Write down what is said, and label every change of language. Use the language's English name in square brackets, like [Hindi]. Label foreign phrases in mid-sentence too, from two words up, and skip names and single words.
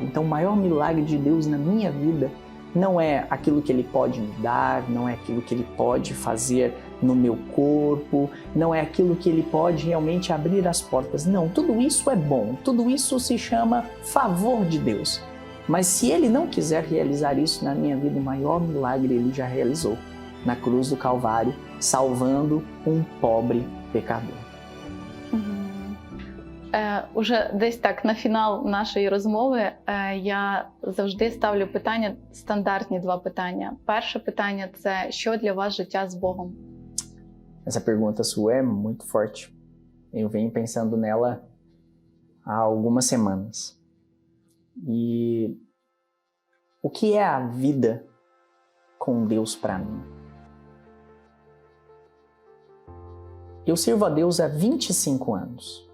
[Portuguese] Então, o maior milagre de Deus na minha vida não é aquilo que Ele pode me dar, não é aquilo que Ele pode fazer no meu corpo, não é aquilo que Ele pode realmente abrir as portas. Não, tudo isso é bom, tudo isso se chama favor de Deus. Mas se Ele não quiser realizar isso na minha vida, o maior milagre Ele já realizou na cruz do Calvário, salvando um pobre pecador. [Ukrainian] Уже десь так на фінал нашої розмови я завжди ставлю питання, стандартні два питання. Перше питання – це що для вас життя з Богом? [Portuguese] Essa pergunta sua é muito forte. Eu venho pensando nela há algumas semanas. E o que é a vida com Deus para mim? Eu sirvo a Deus há 25 anos.